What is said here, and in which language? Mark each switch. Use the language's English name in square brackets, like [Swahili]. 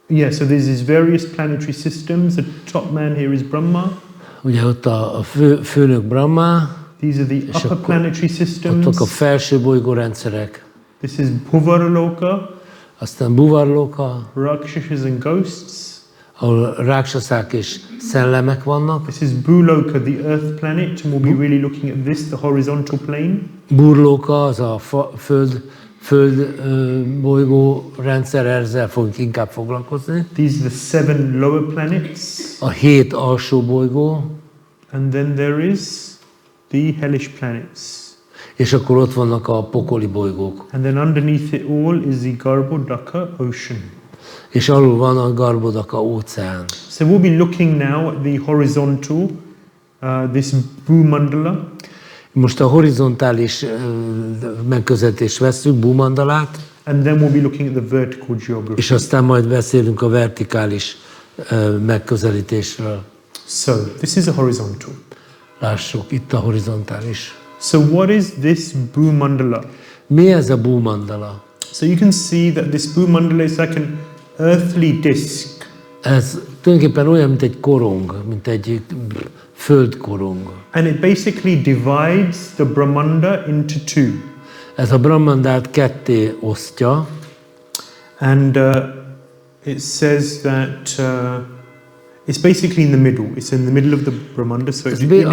[English] So there's these various planetary systems. The top man here is Brahma. [Hungarian] Ugye ott a főnök Brahma. [English] These are the upper planetary systems. [Hungarian] Ott a felső bolygórendszerek. [English] This is Bhuvarloka. [Hungarian] Aztán Bhuvarloka. [English] Rakshasas and ghosts. [Hungarian] Ahol ráksaszák és szellemek vannak. [English] This is Bhuloka, the Earth planet, and we'll be really looking at this, the horizontal plane. [Hungarian] Burloka az a Föld bolygó rendszer, ezzel fogunk inkább foglalkozni. [English] These are the 7 lower planets. [Hungarian] A 7 alsó bolygó, [English] And then there is the hellish planets. [Hungarian] és akkor ott vannak a pokoli bolygók. [English] And then underneath it all is the Garbhodaka ocean. [Hungarian] És alul van a Garbhodaka óceán. [English] So we'll be looking now at the horizontal, this Bhü-mandala. [Hungarian] Most a horizontális megközelítést veszünk, Bhü-mandalát, [English] And then we'll be looking at the vertical geography. [Hungarian] és aztán majd beszélünk a vertikális megközelítésről. [English] So this is a horizontal. [Hungarian] Lássuk, itt a horizontális. [English] So what is this Bhü-mandala? [Hungarian] Mi ez a Bhü-mandala? [English] So you can see that this Bhü-mandala is like an earthly disk. [Hungarian] Ez tulajdonképpen olyan, mint egy korong, mint egy földkorong. [English] And it basically divides the Brahmanda into 2. [Hungarian] Ez a Brahmandát ketté osztja, [English] And it says that it's basically in the middle. It's in the middle of the Brahmanda, so it's in equal